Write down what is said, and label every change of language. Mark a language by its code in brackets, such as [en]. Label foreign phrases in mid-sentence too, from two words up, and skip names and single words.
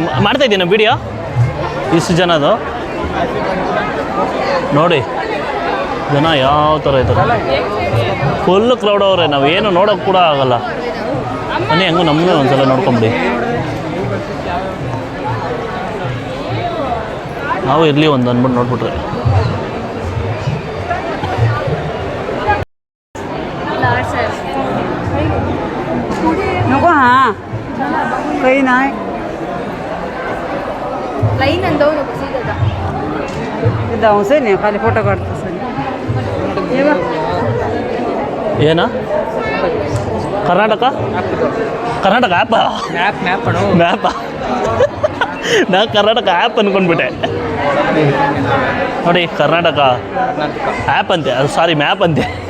[kn] ಮಾಡ್ತಾಯಿದ್ದೀನಿ ವೀಡಿಯೋ ಇಷ್ಟು ಜನದು ನೋಡಿ. ಜನ ಯಾವ ಥರ ಇದ್ದಾರೆ, [en] full crowd [kn] ಅವರೇ. ನಾವೇನು ನೋಡೋಕೆ ಕೂಡ ಆಗಲ್ಲ. ಬನ್ನಿ ಹೆಂಗೂ ನಮ್ಮನ್ನೇ ಒಂದ್ಸಲ ನೋಡ್ಕೊಂಬಿಡಿ. ನಾವು ಇರಲಿ ಒಂದು ಅಂದ್ಬಿಟ್ಟು ನೋಡ್ಬಿಟ್ರೆ. [mr] नको हां काही नाही लाईन आणि जाऊ नको सीधा जाऊ से नाही खाली फोटो काढतो सर [kn] ಏನ ಕರ್ನಾಟಕ ಆ್ಯಪ ಮ್ಯಾಪ. ನಾ ಕರ್ನಾಟಕ ಆ್ಯಪ್ ಅಂದ್ಕೊಂಡ್ಬಿಟ್ಟೆ ನೋಡಿ. ಕರ್ನಾಟಕ ಆ್ಯಪ್ ಅಂತೆ, ಅದು ಸಾರಿ ಮ್ಯಾಪ್ ಅಂತೆ.